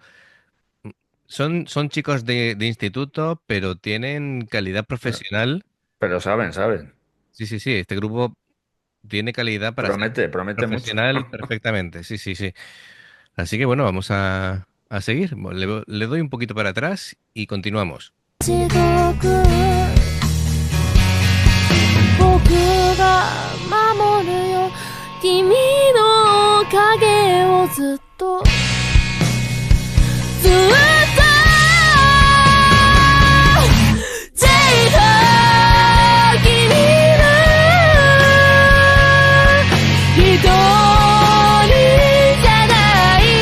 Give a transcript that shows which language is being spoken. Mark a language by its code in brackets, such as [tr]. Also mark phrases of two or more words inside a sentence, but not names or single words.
[es] Son chicos de instituto, pero tienen calidad profesional. Pero saben, saben. Sí, sí, sí, este grupo tiene calidad para ser Promete mucho. profesional perfectamente. Sí, sí, sí. Así que bueno, vamos a seguir. Le doy un poquito para atrás y continuamos. [ja] 地獄僕が守るよ君の影をずっとずっと [en] Take her [ja] 君は一人じゃない